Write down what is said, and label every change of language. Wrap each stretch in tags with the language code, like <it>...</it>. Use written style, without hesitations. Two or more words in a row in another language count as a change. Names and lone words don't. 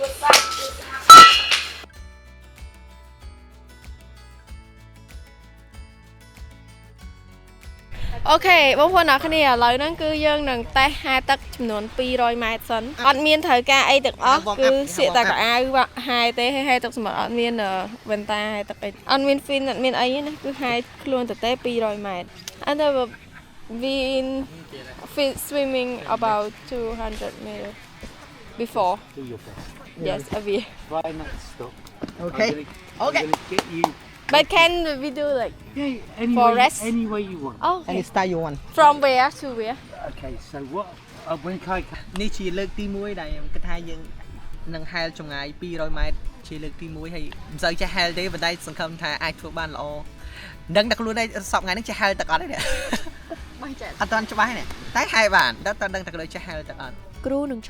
<km>អូខេបងប្អូនអ្នកគ្នាឥឡូវហ្នឹងគឺយើងនឹងតេស្តហែទឹកចំ នួន200ម៉ែត្រសិនអត់មានត្រូវការអីទាំងអស់គឺស្លៀកតែកៅអៅហែទេហែទឹកសមុទ្រអត់មានវ៉ែនតាហែទឹកអីអត់មាន fin អត់មានអីណាគឺហែខ្លួនទៅទេ200ម៉ែត្រ</km> <en>and we swimming about 200 meters before yes we try not to stop okay but can we do like for rest any way you want oh any style you want from where to where okay so what when kai</en> <km>នេះជាលើកទី1ដែលខ្ញុំគិតថាយើងនឹងហែលចម្ងាយ200ម៉ែត្រជាលើកទី1ហើយមិនសូវចេះហែលទេប៉ុន្តែសង្ឃឹមថាអាចធ្វើបានល្អដឹងតែខ្លួនឯងសពថ្ងៃនេះចេះហែលទឹកអត់ទេអត់ទាន់ច្បាស់ទេតែហែលបានដល់តើដឹងតែខ្លួនចេះហែលទឹកអត់គ្រូនឹងឈ</km>